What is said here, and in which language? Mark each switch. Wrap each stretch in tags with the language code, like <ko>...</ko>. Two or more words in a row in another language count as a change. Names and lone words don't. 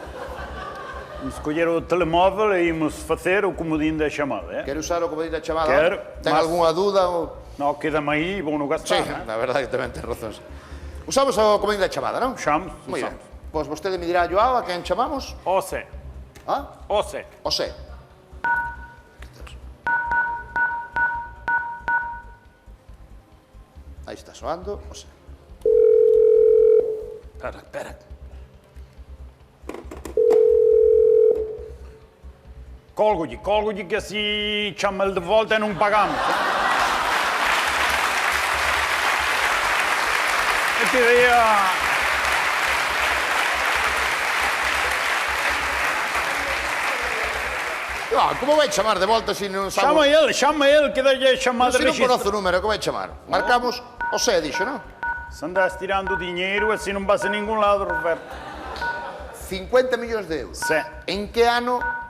<gl>Imos escolher o telemóvel e imos facer o comodín da chamada, Quer usar o comodín da chamada? Quero. Ten Mas- algunha dúda? Ou... Non, quédame aí, vou no Sí, gastar, na verdade que tamén ten razóns. Usamos o comodín da chamada, non? Chamos, Moi ben. usamos. Pois vostede me dirá a Joao a quen chamamos? Ose, Ah? ose. José. Aí está soando, José. Espera.</gl> <pt>Colgo-lhe que assim chama ele de volta e não pagamos. Eu queria...</pt> <gl>Ah, como vai chamar de volta se non sabe?</gl> <pt>Chama ele, que dá-lhe a chamada</pt> <gl>Se non registro. conoce o número, como vai chamar? Marcamos José, dixo, non?</gl> <pt>Se andas tirando dinheiro, assim não vas a nenhum lado, Roberto.</pt> <gl>50 millóns de euros. Sí. En que ano</gl>